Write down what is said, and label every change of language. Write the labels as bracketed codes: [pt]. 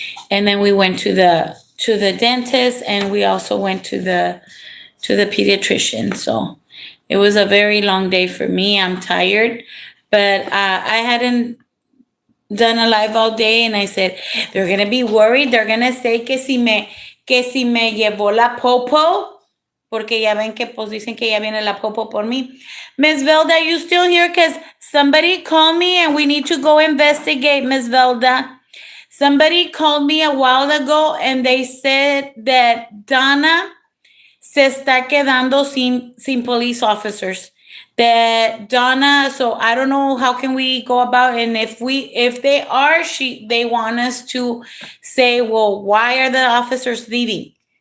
[en] And then we went to the dentist, and we also went to the pediatrician. So it was a very long day for me. I'm tired, but I hadn't done a live all day, and I said they're gonna be worried. They're gonna say [es] que si me llevó la popo, porque ya ven que pues dicen que ya viene la popo por mí. [en] Miss Velda, you still here? Because somebody called me and we need to go investigate, Miss Velda. Somebody called me a while ago and they said that Donna [es] se está quedando sin [en] police officers. That Donna, so I don't know how can we go about, and if they want us to say, well, why are the officers leaving?